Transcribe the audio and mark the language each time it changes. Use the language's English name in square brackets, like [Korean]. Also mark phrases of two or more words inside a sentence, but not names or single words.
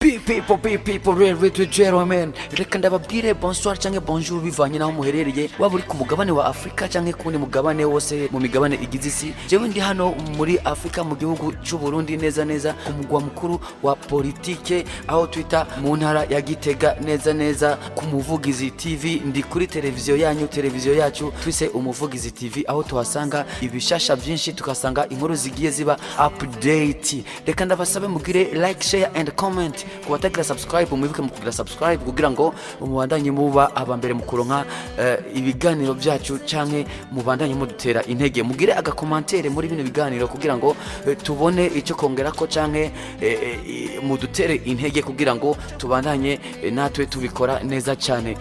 [English] People, real gentlemen. [Rundi] Reka ndababwire bonsoir cyangwa bonjour bivanye naho muherereye, waba uri ku mugabane wa Afrika cyangwa kundi mugabane wose mu migabane igize isi. Jewe ndi hano muri Afrika mu gihugu cy'u Burundi, neza ku mugwa mukuru wa politike, aho twita mu ntara ya Gitega, neza ku Muvugizi TV. Ndi kuri televiziyo yacu twise Umuvugizi TV, aho tuhasanga ibishasha byinshi, tukasanga inkuru zigiye ziba update. Reka ndabasabe mugire [English] like, share and comment. [Rundi] Kubatagira subscribe, mwibuke mukugira subscribe kugira ngo mubandanye muba abambere mu kuronka ibiganiro byacu, canke mubandanye mudutera intege. Mugire agakomantere muri bino biganiro kugira ngo tubone icyo kongera ko, canke mudutere intege kugira ngo tubandanye natwe tubikora neza cyane.